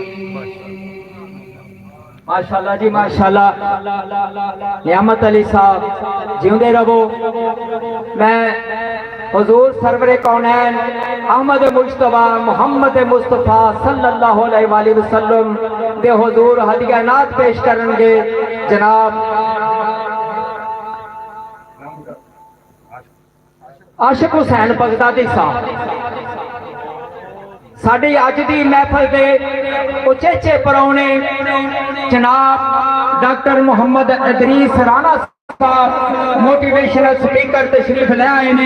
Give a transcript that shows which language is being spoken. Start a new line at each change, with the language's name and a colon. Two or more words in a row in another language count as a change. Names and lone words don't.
Punjabi: ماشاءاللہ جی ماشاءاللہ. نعمت علی صاحب جیندے رہو. میں حضور سرور کونین احمد مجتبیٰ محمد مصطفیٰ
Arabic: صلى الله عليه وسلم
Punjabi: دے حضور ہدیہ نعت پیش کریں گے. جناب عاشق حسین بغدادی صاحب ساڈی اج دی محفل دے اچیچے پروہنے جناب ڈاکٹر محمد ادریس رانا صاحب
English: motivational speaker
Punjabi: تشریف لے آئے نے.